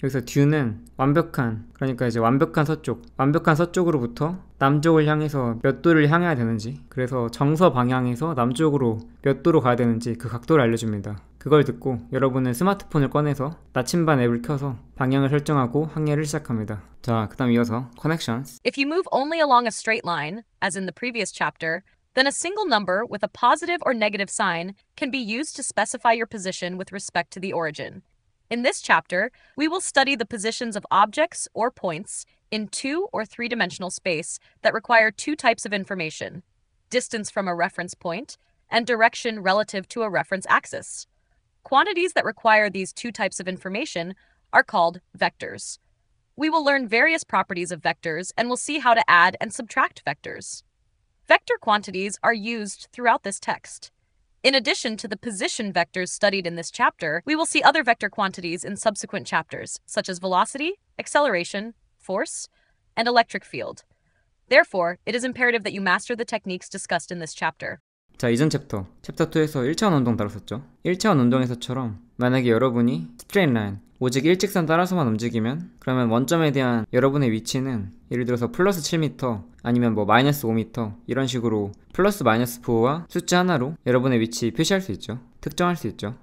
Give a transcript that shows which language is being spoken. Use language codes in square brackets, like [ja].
[ko] 여기서 due는 완벽한, 그러니까 이제 완벽한 서쪽으로부터 남쪽을 향해서 몇 도를 향해야 되는지, 그래서 정서 방향에서 남쪽으로 몇 도로 가야 되는지 그 각도를 알려줍니다. 그걸 듣고 여러분은 스마트폰을 꺼내서 나침반 앱을 켜서 방향을 설정하고 항해를 시작합니다. 자, 그 다음 이어서 connections. [en] If you move only along a straight line, as in the previous chapter, then a single number with a positive or negative sign can be used to specify your position with respect to the origin. In this chapter, we will study the positions of objects or points in 2 or 3-dimensional space that require two types of information: distance from a reference point and direction relative to a reference axis. Quantities that require these two types of information are called vectors. We will learn various properties of vectors and will see how to add and subtract vectors. Vector quantities are used throughout this text. In addition to the position vectors studied in this chapter, we will see other vector quantities in subsequent chapters, such as velocity, acceleration, force, and electric field. Therefore, it is imperative that you master the techniques discussed in this chapter. [ko] 자, 이전 챕터 2에서 1차원 운동 다뤘었죠. 1차원 운동에서처럼 만약에 여러분이 스트레이트 라인, 오직 일직선 따라서만 움직이면 그러면 원점에 대한 여러분의 위치는 예를 들어서 플러스 7m 아니면 뭐 마이너스 5m 이런 식으로 플러스 마이너스 부호와 숫자 하나로 여러분의 위치 표시할 수 있죠. 특정할 수 있죠.